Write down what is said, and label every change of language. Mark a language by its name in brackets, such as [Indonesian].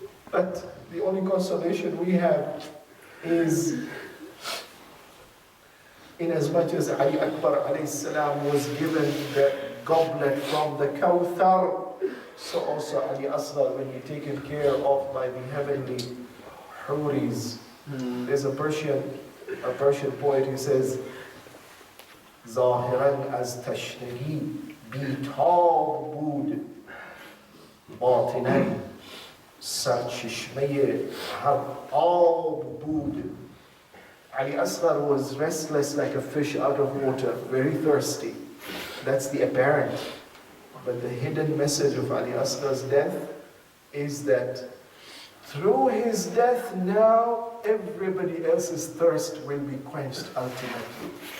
[English] But the only consolation we have is, in as much as Ali Akbar alayhi salam was given the goblet from the Kawthar, so also Ali Asghar, when you're taken care of by the heavenly Huris. [Persian] There's a Persian poet who says, ظاهرا از تشنگی بیتاب بود باطنا سرچشمه هر آب بود. [English] Ali Asghar was restless like a fish out of water, very thirsty. That's the apparent. But the hidden message of Ali Asghar's death is that through his death now, everybody else's thirst will be quenched ultimately.